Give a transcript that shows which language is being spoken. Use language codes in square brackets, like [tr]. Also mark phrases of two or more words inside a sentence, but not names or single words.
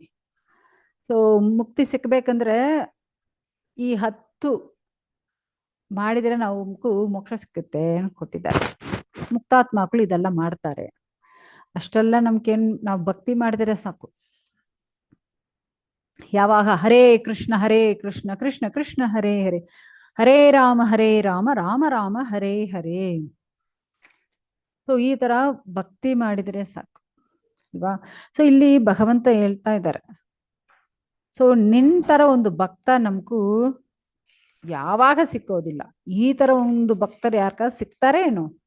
[kn] ಸೊ ಮುಕ್ತಿ ಸಿಕ್ಬೇಕಂದ್ರೆ ಈ 10 ಮಾಡಿದ್ರೆ ನಾವು ಮೋಕ್ಷ ಸಿಕ್ಕುತ್ತೆ ಕೊಟ್ಟಿದ್ದಾರೆ. ಮುಕ್ತಾತ್ಮಗಳು ಇದೆಲ್ಲ ಮಾಡ್ತಾರೆ. ಅಷ್ಟೆಲ್ಲ ನಮ್ಗೇನ್ ನಾವು ಭಕ್ತಿ ಮಾಡಿದ್ರೆ ಸಾಕು. ಯಾವಾಗ ಹರೇ ಕೃಷ್ಣ ಕೃಷ್ಣ ಕೃಷ್ಣ ಹರೇ ಹರೇ, ಹರೇ ರಾಮ ರಾಮ ರಾಮ ಹರೇ ಹರೇ. ಸೊ ಈ ತರ ಭಕ್ತಿ ಮಾಡಿದ್ರೆ ಸಾಕು ಅಲ್ವಾ? ಸೊ ಇಲ್ಲಿ ಭಗವಂತ ಹೇಳ್ತಾ ಇದ್ದಾರೆ, ಸೊ ನಿನ್ ತರ ಒಂದು ಭಕ್ತ ನಮಗೂ ಯಾವಾಗ ಸಿಕ್ಕೋದಿಲ್ಲ. ಈ ತರ ಒಂದು ಭಕ್ತರು ಯಾರ್ಕ ಸಿಗ್ತಾರೆ ಏನು?